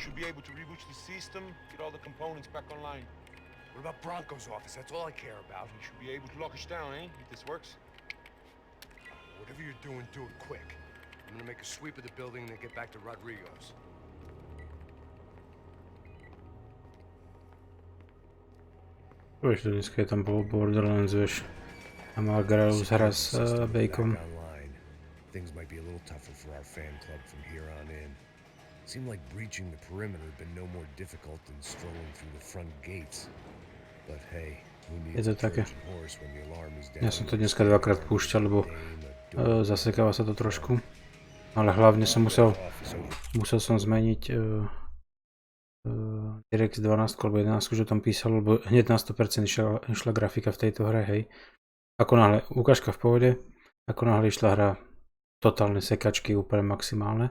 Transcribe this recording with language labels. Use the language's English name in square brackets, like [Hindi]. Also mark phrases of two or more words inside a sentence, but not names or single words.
[English] Should be able to reboot the system, get all the components back online. What about Bronco's office? That's all I care about. You should be able to lock us down, eh? If this works. Whatever you're doing, do it quick. I'm gonna make a sweep of the building and then get back to Rodrigo's. [Slovak] Vieš, dneska je tam bol Borderlands, vieš. A Margaret hra s Bakeom. [English] Things might be a little tougher for our fan club from here on in. Seemed like breaching the perimeter had been no more difficult than strolling through the front gates. But hey, who needs a Trojan horse when the alarm is down? [Slovak] Ja som to dneska dvakrát púšťal, lebo zasekáva sa to trošku. Ale hlavne som musel som zmeniť DirectX 12 alebo 11, že tam písal, lebo hneď na 100% išla grafika v tejto hre, hej. Ako náhle, ukážka v pohode, ako náhle išla hra totálne sekačky, úplne maximálne.